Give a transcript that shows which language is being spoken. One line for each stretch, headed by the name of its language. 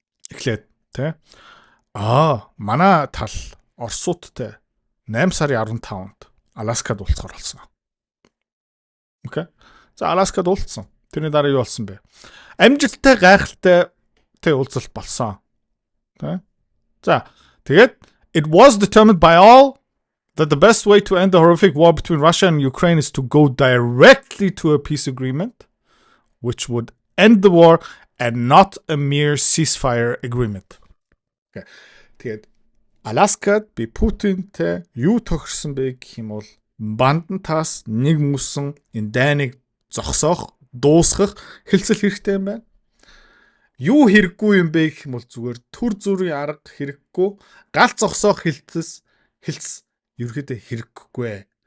Mongolian: Эхлээд тий манай тал Оросуудтай 8 сарын 15-нд Аляскад уулзахаар болсон. Окей. За Аляскад уулзсан. Тэрний дараа юу болсон бэ? Амжилттай гайхалтай уулзалт болсон. Тэ? За тэгээд
English: it was determined by all that the best way to end the horrific war between Russia and Ukraine is to go directly to a peace agreement which would end the war and not a mere ceasefire agreement. Okay.
Mongolian: Тэгээд Аляскад би Путинтэй юу тохирсон бэ гэх юм бол бандантаас нэг мөсөн энэ дайныг зогсоох, дуусгах хэлцэл хэрэгтэй юм байна. Юу хэрэггүй юм бэ гэх юм бол зүгээр төр зүрийн арга хэрэггүй, гал зогсоох хэлц ерөөдөө хэрэггүй.